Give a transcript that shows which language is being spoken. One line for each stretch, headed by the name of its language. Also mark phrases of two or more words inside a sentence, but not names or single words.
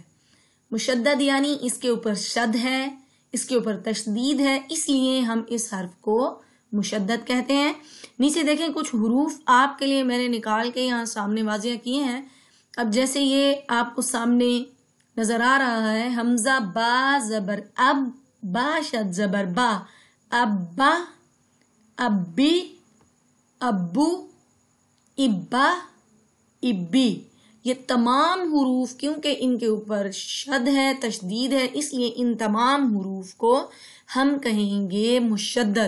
Urdu: مشدد یعنی اس کے اوپر شد ہے، اس کے اوپر تشدید ہے، اس لیے ہم اس حرف کو مشدد کہتے ہیں۔ نیچے دیکھیں، کچھ حروف آپ کے لیے میں نے نکال کے یہاں سامنے واضح کیے ہیں۔ اب جیسے یہ آپ کو سامنے نظر آ رہا ہے، حمزہ با زبر اب، با شد زبر با،
Arabic: ابا، ابی، ابو، ابا، ابی۔
Urdu: یہ تمام حروف کیونکہ ان کے اوپر شد ہے، تشدید ہے، اس لیے ان تمام حروف کو ہم کہیں گے مشدد۔